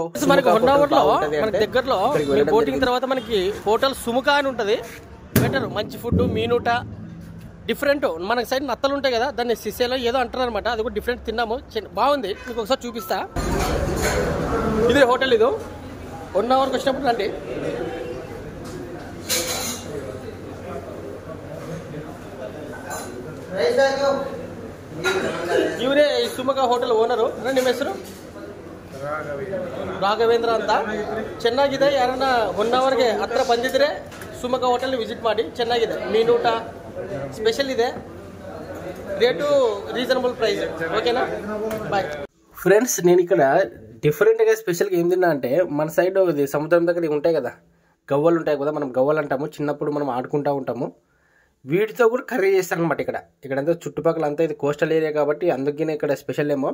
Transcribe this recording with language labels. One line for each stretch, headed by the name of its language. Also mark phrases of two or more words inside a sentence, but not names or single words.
Telugu: మనకి 1 అవర్లో దగ్గరలో బోటింగ్ తర్వాత మనకి హోటల్ సుముఖ అని ఉంటుంది. బెటర్, మంచి ఫుడ్, మీనూట డిఫరెంట్. మన సైడ్ నత్తలు ఉంటాయి కదా, దాన్ని సిసేలో ఏదో అంటారు అనమాట. అది కూడా డిఫరెంట్ తిన్నాము, బాగుంది. మీకు ఒకసారి చూపిస్తా. ఇదే హోటల్. ఇది 1 అవర్కి వచ్చినప్పుడు రండి.
Kannada: ಇವರೇ ಸುಮಕ ಹೋಟೆಲ್ ಓನರು. ನಿಮ್ಮ ಹೆಸರು? ರಾಘವೇಂದ್ರ ಅಂತ. ಚೆನ್ನಾಗಿದೆ. ಯಾರನ್ನ 1 ಅವರ್ಗೆ ಹತ್ರ ಬಂದಿದ್ರೆ ಸುಮಕ ಹೋಟೆಲ್ ವಿಸಿಟ್ ಮಾಡಿ. ಚೆನ್ನಾಗಿದೆ, ಮೀನೂಟ ಸ್ಪೆಷಲ್ ಇದೆ,
English: rate reasonable price. okayna? bye ఫ్రెండ్స్.
Telugu: నేను ఇక్కడ డిఫరెంట్గా స్పెషల్గా ఏం తిన్నా అంటే, మన సైడ్ సముద్రం దగ్గర ఉంటాయి కదా గవ్వలు ఉంటాయి కదా, మనం గవ్వలు అంటాము. చిన్నప్పుడు మనం ఆడుకుంటూ ఉంటాము. వీటితో కూడా కర్రీ చేస్తారనమాట. ఇక్కడంతా చుట్టుపక్కల అంతా ఇది
English: coastal area
Telugu: కాబట్టి అందుకనే ఇక్కడ స్పెషల్ ఏమో.